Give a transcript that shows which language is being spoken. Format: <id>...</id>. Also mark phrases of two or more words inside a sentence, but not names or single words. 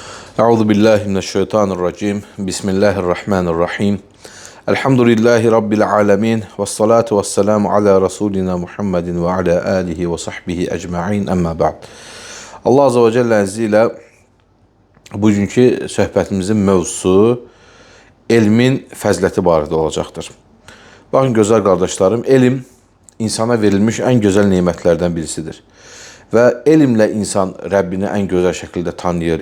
<ar>أعوذ بالله من الشيطان الرجيم. بسم الله الرحمن الرحيم. الحمد لله رب العالمين والصلاة والسلام على رسولنا محمد وعلى آله وصحبه أجمعين. أما بعد. الله عز وجل</ar> <az>izni ilə bugünkü söhbətimizin mövzusu elmin fəziləti barədə olacaqdır. Baxın gözəl qardaşlarım, elm insana verilmiş ən gözəl nemətlərdən birisidir. Və elmlə insan Rəbbini ən gözəl şəkildə tanıyır.</az>